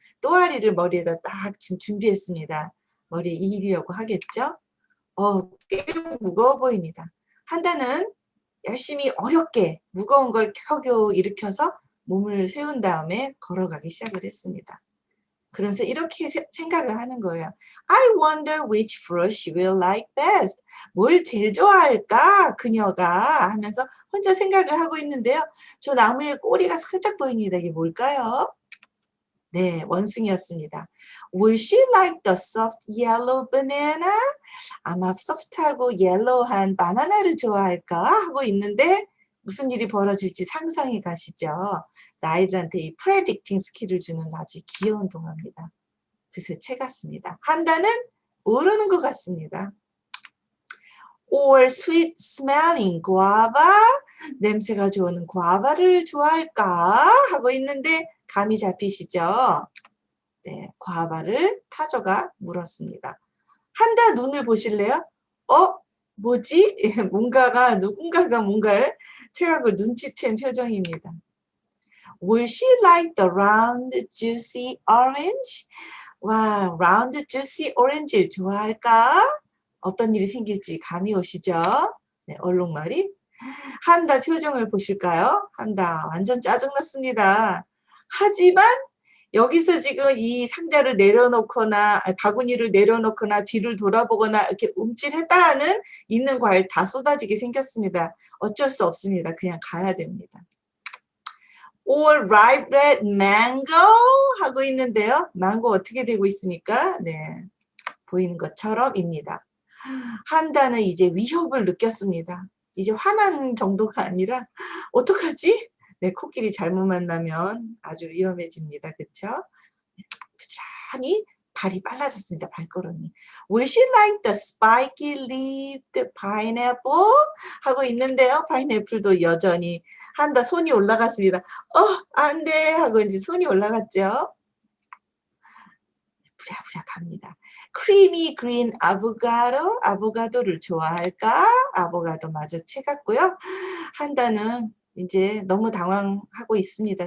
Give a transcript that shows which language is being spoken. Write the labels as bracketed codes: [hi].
[ko] 또아리를 머리에다 딱 지금 준비했습니다. 머리에 이으려고 하겠죠? 꽤 무거워 보입니다. 한다는 열심히 어렵게 무거운 걸 겨우겨우 일으켜서 몸을 세운 다음에 걸어가기 시작을 했습니다. 그러면서 이렇게 생각을 하는 거예요. [en] I wonder which fruit she will like best. [ko] 뭘 제일 좋아할까 그녀가 하면서 혼자 생각을 하고 있는데요. 저 나무에 꼬리가 살짝 보입니다. 이게 뭘까요? 네, 원숭이였습니다. [en] Will she like the soft yellow banana? [ko] 아마 소프트하고 옐로우한 바나나를 좋아할까 하고 있는데 무슨 일이 벌어질지 상상이 가시죠. 아이들한테 이 프레딕팅 스킬을 주는 아주 귀여운 동화입니다. 글쎄 책 같습니다. 한다는 모르는 것 같습니다. [en] Or sweet smelling guava? [ko] 냄새가 좋은 과바를 좋아할까 하고 있는데 감이 잡히시죠? 네, 과바를 타조가 물었습니다. 한다 눈을 보실래요? 뭐지? 누군가가 뭔가를 체각을 눈치챈 표정입니다. [en] Will she like the round, juicy orange? 와, round, juicy orange를 [ko] 좋아할까? 어떤 일이 생길지 감이 오시죠? 네, 얼룩말이. 한다 표정을 보실까요? 한다 완전 짜증났습니다. 하지만 여기서 지금 이 상자를 내려놓거나 바구니를 내려놓거나 뒤를 돌아보거나 이렇게 움찔했다 하는 있는 과일 다 쏟아지게 생겼습니다. 어쩔 수 없습니다. 그냥 가야 됩니다. [en] Or ripe red mango [ko] 하고 있는데요. 망고 어떻게 되고 있습니까? 네, 보이는 것처럼입니다. 한다는 이제 위협을 느꼈습니다. 이제 화난 정도가 아니라 어떡하지? 네, 코끼리 잘못 만나면 아주 위험해집니다. 그렇죠? 부지런히 발이 빨라졌습니다. 발걸음이. [en] Will she like the spiky-leaved pineapple? [ko] 하고 있는데요. 파인애플도 여전히 한다. 손이 올라갔습니다. 안 돼! 하고 이제 손이 올라갔죠. 부랴부랴 갑니다. [en] Creamy green avocado? [ko] 아보가도를 좋아할까? 아보가도 마저 채갔고요. 한다는 이제 너무 당황하고 있습니다.